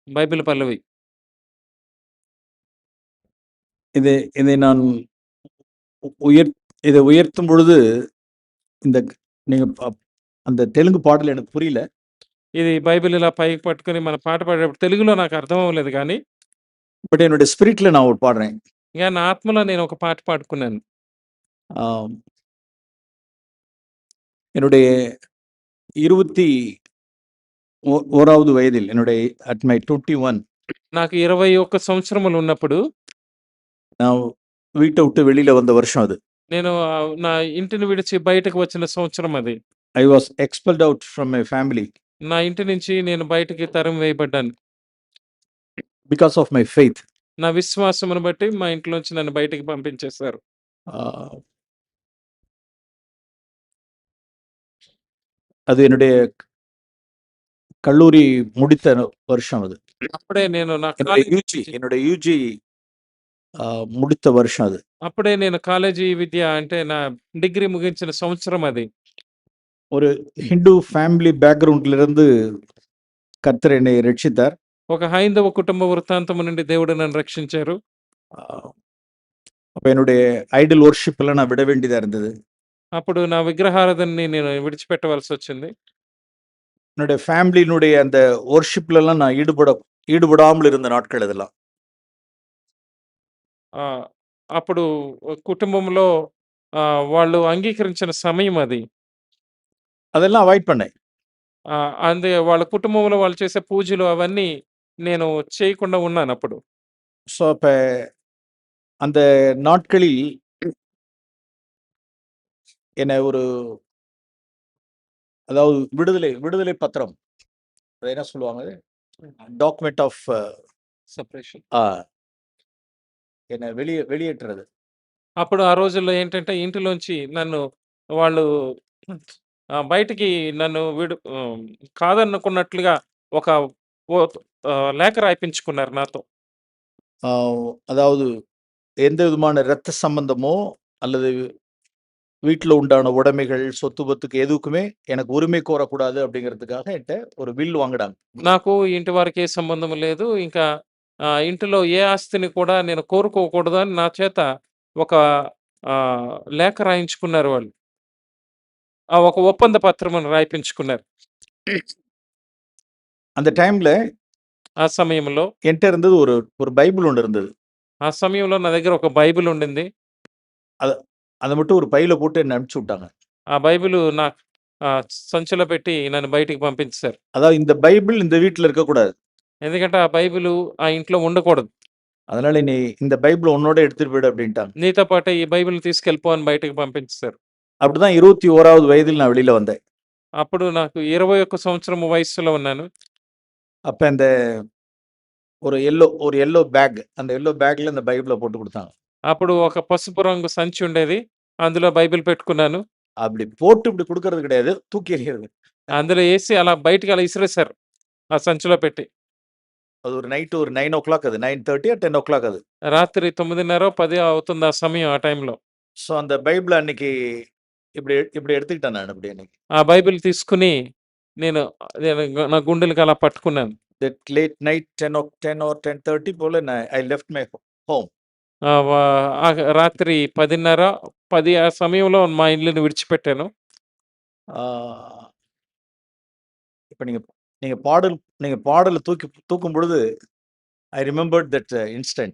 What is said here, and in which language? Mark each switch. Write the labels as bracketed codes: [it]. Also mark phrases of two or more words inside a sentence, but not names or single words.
[ta] பைபிள் பல்லவி. இதை இதை நான் உயர் இதை உயர்த்தும் பொழுது இந்த நீங்க அந்த தெலுங்கு பாடல் எனக்கு புரியல. [te] ఇది బైబిల్ ఇలా పైకి పట్టుకొని మన పాట పాడేటప్పుడు తెలుగులో నాకు అర్థం అవ్వలేదు కానీ [ta] பட் என்னுடைய ஸ்பிரிட்ல நான் ஒரு பாடுறேன். [te] ఇక నా ఆత్మలో నేను ఒక పాట పాడుకున్నాను. [ta] ஆம், என்னுடைய 21வது வயதில் என்னுடைய [en] at my 21 [te] నాకు 21 సంవత్సరములు ఉన్నప్పుడు [ta] நான் வீட்டை விட்டு வெளியில வந்த வருஷம் அது. [te] నేను నా ఇంటిని విడిచి బయటకు వచ్చిన సంవత్సరం అది. [en] I was expelled out from my family [te] నా ఇంటి నుంచి నేను బయటికి తరిమి వేయబడ్డాను. [en] because of my faith. [te] నా విశ్వాసమును బట్టి మా ఇంట్లోంచి నన్ను బయటికి పంపించేశారు. [ta] அது என்னுடைய கல்லூரி முடித்த வருஷம் அது. [te] అప్పుడే నేను నా [ta] என்னுடைய யூஜி முடித்த வருஷம் அது. [te] అప్పుడే నేను కాలేజీ విద్య అంటే నా డిగ్రీ ముగించిన సంవత్సరం అది. [ta] ஒரு [en] Hindu family background [ta] இருந்து கர்த்தர் என்னை ரட்சித்தார். [te] ఒక హైందవ కుటుంబ వృత్తాంతము నుండి దేవుడు నన్ను రక్షించారు. [ta] அப்ப என்னுடைய [en] idol worship [ta] எல்லாம் நான் விட வேண்டியதா இருந்தது. [te] అప్పుడు నా విగ్రహారాధనని నేను విడిచిపెట్టవలసి వచ్చింది. [ta] என்னுடைய ஃபேமிலியினுடைய அந்த வொர்ஷிப்ல எல்லாம் நான் ஈடுபடாமல் இருந்த நாட்கள் இதெல்லாம். [te] అప్పుడు కుటుంబంలో వాళ్ళు అంగీకరించిన సమయం అది. [ta] அதெல்லாம் அவாய்ட் பண்ணேன். [te] అందే వాళ్ళ కుటుంబంలో వాళ్ళు చేసే పూజలు అవన్నీ నేను చేయకుండా ఉన్నాను అప్పుడు. [ta] ஸோ அப்ப அந்த நாட்களில் என்ன ஒரு அதாவது விடுதலை பத்திரம், அது என்ன சொல்லுவாங்க, [en] document of సెపరేషన్. [ta] என்ன வெளியேற்றுறது. [te] అప్పుడు ఆ రోజుల్లో ఏంటంటే ఇంటిలోంచి నన్ను వాళ్ళు బయటికి నన్ను కాదనుకున్నట్లుగా ఒక లేఖ రాయించుకున్నారు నాతో. [ta] அதாவது எந்த விதமான இரத்த சம்பந்தமோ அல்லது வீட்டில் உண்டான உடைமைகள் சொத்து பத்துக்கு எதுக்குமே எனக்கு உரிமை கோரக்கூடாது அப்படிங்கிறதுக்காக என்கிட்ட ஒரு வில் வாங்கினாங்க. [te] నాకు ఇంటి వారికి ఏ సంబంధం లేదు, ఇంకా ఇంటిలో ఏ ఆస్తిని కూడా నేను కోరుకోకూడదు అని నా చేత ఒక లేఖ రాయించుకున్నారు వాళ్ళు. ఒక ఒప్పంద పత్రమును రాయించుకున్నారు. [ta] அந்த டைம்ல [te] ఆ సమయంలో [ta] என்கிட்ட இருந்தது ஒரு பைபிள் ஒன்று இருந்தது. [te] ఆ సమయంలో నా దగ్గర ఒక బైబిల్ ఉండింది. [ta] அதை மட்டும் ஒரு பையில போட்டு என்ன அனுப்பிச்சு விட்டாங்க. [te] ఆ బైబిల్ నా సంచిలో పెట్టి నన్ను బయటికి పంపించారు. [ta] அதாவது இந்த பைபிள் இந்த வீட்டில் இருக்கக்கூடாது. [te] ఎందుకంటే ఆ బైబిల్ ఆ ఇంట్లో ఉండకూడదు. [ta] அதனால நீ இந்த பைபிள் உன்னோட எடுத்துட்டு போயிடு அப்படின்ட்டாங்க. [te] నీతో పాటు ఈ బైబిల్ తీసుకెళ్ళిపో అని బయటకు పంపించారు. [ta] அப்படிதான் 21வது வயதில் நான் வெளியில வந்தேன். [te] అప్పుడు నాకు 21 సంవత్సరం వయసులో ఉన్నాను. [ta] அப்ப அந்த ஒரு [en] yellow bag, [ta] அந்த [en] yellow bag [ta] அந்த பைபிளை போட்டு கொடுத்தாங்க. [te] అప్పుడు ఒక పసుపు రంగు సంచి ఉండేది, అందులో బైబిల్ పెట్టుకున్నాను. [ta] அப்படி போட்டு இப்படி கொடுக்கறது கிடையாது, தூக்கி எறியறது. [te] అందులో వేసి అలా బయటికి అలా ఇసిరేశారు ఆ సంచిలో పెట్టి. [ta] அது ஒரு நைட் ஒரு 9 o'clock, அது [en] 9:30 or 10 o'clock [ta] அது. [te] రాత్రి 9:30 10 అవుతుంది ఆ సమయం, ఆ టైంలో. [ta] సో அந்த బైబిల్ [te] అన్నికి ఇప్పుడు [ta] எடுத்துக்கிட்டேன் நான் அப்படி அன்னைக்கு. [te] ఆ బైబిల్ తీసుకుని నేను నా గుండెలకి అలా పట్టుకున్నాను. [en] That late night 10 or 10:30 போல I left my home. [te] రాత్రి 10:30 10 ఆ సమయంలో మా ఇల్లుని విడిచిపెట్టాను. [ta] இப்ப நீங்க பாடல் தூக்கும் பொழுது [en] I remembered that instant.